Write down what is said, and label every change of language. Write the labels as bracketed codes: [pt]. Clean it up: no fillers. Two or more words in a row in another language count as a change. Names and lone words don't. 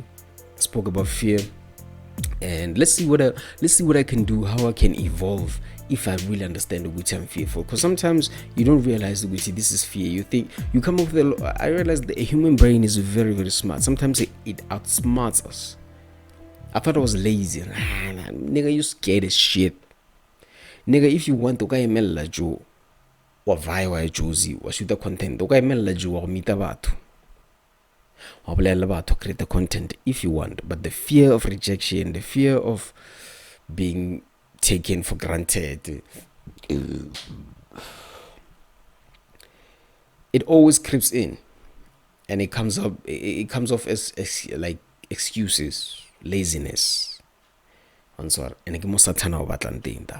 [en] I spoke about fear, and let's see what I can do, how I can evolve if I really understand which I'm fearful. Because sometimes you don't realize which this is fear. You think you come up with I realize the human brain is very, very smart. Sometimes it outsmarts us. I thought I was lazy. Nigga, you scared as shit. Nigga, if you want to go [st] emela jo wa vai wa jozi wa [en] shoot the content, [st] go emela jo wa meet batho. Wa bolela batho, [en] create the content if you want, but the fear of rejection, the fear of being taken for granted, it always creeps in, and it comes off as like excuses, laziness, and so on.